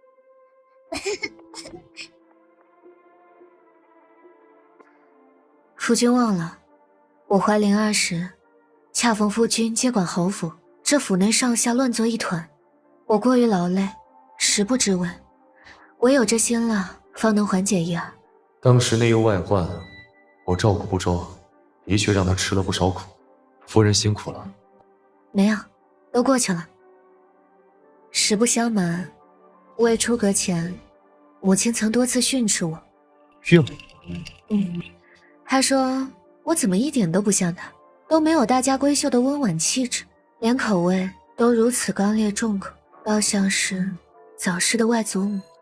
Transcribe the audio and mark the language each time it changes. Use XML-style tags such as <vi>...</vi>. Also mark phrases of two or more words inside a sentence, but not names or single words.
<zh>夫君忘了，我懷靈兒時，恰逢夫君接管侯府，這府內上下亂作一團，我過於勞累，食不知味，唯有這辛辣方能緩解一二。當時內憂外患，我照顧不周，的確讓他吃了不少苦。夫人辛苦了。沒有，都過去了。實不相瞞，未出閣前，母親曾多次訓斥我。岳母？她說我怎麼一點都不像她，都沒有大家閨秀的溫婉氣質，連口味都如此剛烈重口，倒像是早逝的外祖母。</zh>